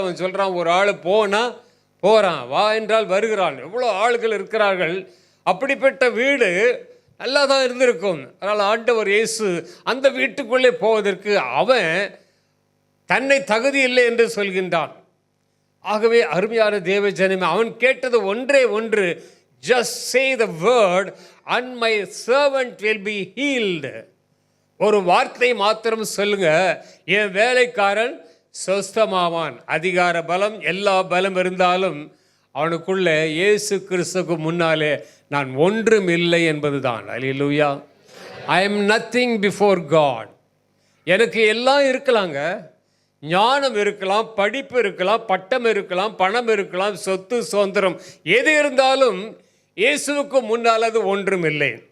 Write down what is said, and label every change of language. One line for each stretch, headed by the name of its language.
Tamil: அவன் சொல்கிறான், ஒரு ஆள் போகிறான், வா என்றால் வருகிறான். எவ்வளோ ஆள்கள் இருக்கிறார்கள். அப்படிப்பட்ட வீடு நல்லா தான் இருந்திருக்கும். அதனால் ஆண்டவர் இயேசு அந்த வீட்டுக்குள்ளே போவதற்கு அவன் தன்னை தகுதி இல்லை என்று சொல்கின்றான். ஆகவே அருமையான தேவ ஜனமே, அவன் கேட்டது ஒன்றே ஒன்று,
English: just say the word and my servant will be healed.
Tamil: ஒரு வார்த்தை மாத்திரம் சொல்லுங்க, என் வேலைக்காரன் சொஸ்தமாவான். அதிகார பலம், எல்லா பலம் இருந்தாலும் அவனுக்குள்ள இயேசு கிறிஸ்துவுக்கு முன்னாலே நான் ஒன்றும் இல்லை என்பதுதான். அல்லேலூயா.
English: I am nothing before God.
Tamil: எனக்கு எல்லாம் இருக்கலாங்க, ஞானம் இருக்கலாம், படிப்பு இருக்கலாம், பட்டம் இருக்கலாம், பணம் இருக்கலாம், சொத்து சுதந்திரம் எது இருந்தாலும் இயேசுவுக்கு முன்னால் அது ஒன்றும் இல்லை.